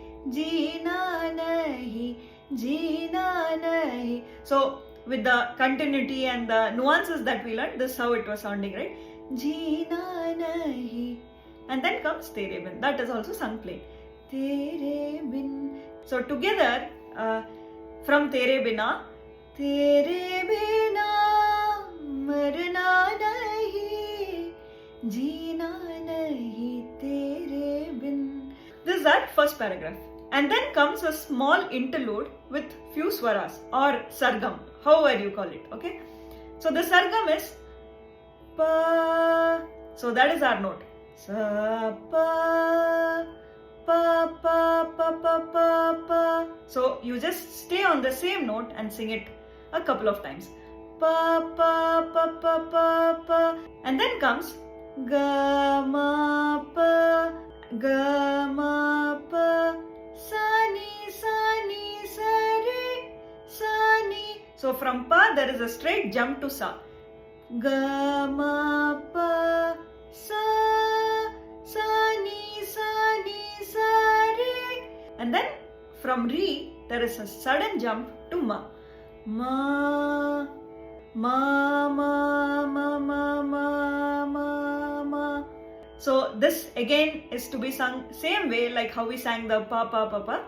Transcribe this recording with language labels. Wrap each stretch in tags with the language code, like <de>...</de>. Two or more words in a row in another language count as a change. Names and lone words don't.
<hi>जीना नहीं, जीना नहीं.</hi> <en>So with the continuity and the nuances that we learned, this is how it was sounding, right?</en> <hi>जीना नहीं.</hi> <en>And then comes</en> <hi>तेरे बिन.</hi> <en>That is also sung plain.</en> <hi>तेरे बिन.</hi> <en>So together, from</en> <hi>तेरे बिना, मरना नहीं, जीना नहीं, तेरे बिन.</hi> <en>This is our first paragraph. And then comes a small interlude with few swaras or sargam, however you call it, okay? So the sargam is pa. So that is our note.</en> <hi>सा पा. पा, पा, पा, पा, पा, पा.</hi> <en>So you just stay on the same note and sing it a couple of times.</en> <hi>पा, पा, पा, पा, पा, पा.</hi> <en>And then comes</en> <hi>ग, म, प, सा, नि, सा, रे, सा, नि, sa, re, sa, ni.</hi> <en>So from pa there is a straight jump to sa.</en> <hi>ग, म, प, सा, नि, सा, रे.</hi> <en>And then from re there is a sudden jump to ma.</en> <hi>म, म, म, म, म, म, म, म.</hi> <en>So this again is to be sung same way like how we sang the</en> <hi>पा, पा, पा, पा.</hi>